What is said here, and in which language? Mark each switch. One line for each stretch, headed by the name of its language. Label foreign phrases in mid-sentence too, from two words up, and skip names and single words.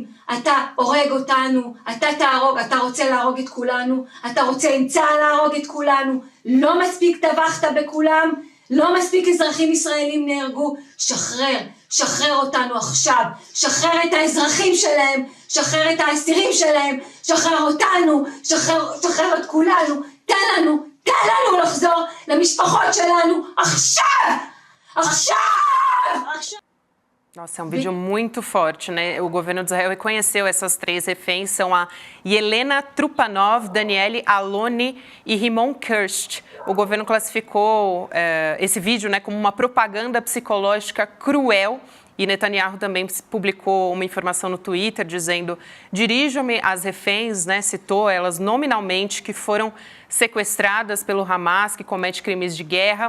Hebrew: אתה הורג אותנו, אתה תהרוג, אתה רוצה להרוג את כולנו, אתה רוצה עם צה"ל להרוג את כולנו, לא מספיק טבחת בכולם, לא מספיק אזרחים ישראלים נהרגו, שחרר אותנו עכשיו, שחרר את האזרחים שלהם, שחרר את האסירים שלהם, שחרר אותנו, שחרר את כולנו, תן לנו לחזור למשפחות שלנו עכשיו!
Portuguese: Nossa, é um vídeo muito forte, né? O governo de Israel reconheceu essas 3 reféns, são a Yelena Trupanov, Daniele Aloni e Rimon Kirst. O governo classificou esse vídeo, né, como uma propaganda psicológica cruel. E Netanyahu também publicou uma informação no Twitter dizendo: dirijo-me às reféns, né, citou elas nominalmente, que foram sequestradas pelo Hamas, que comete crimes de guerra.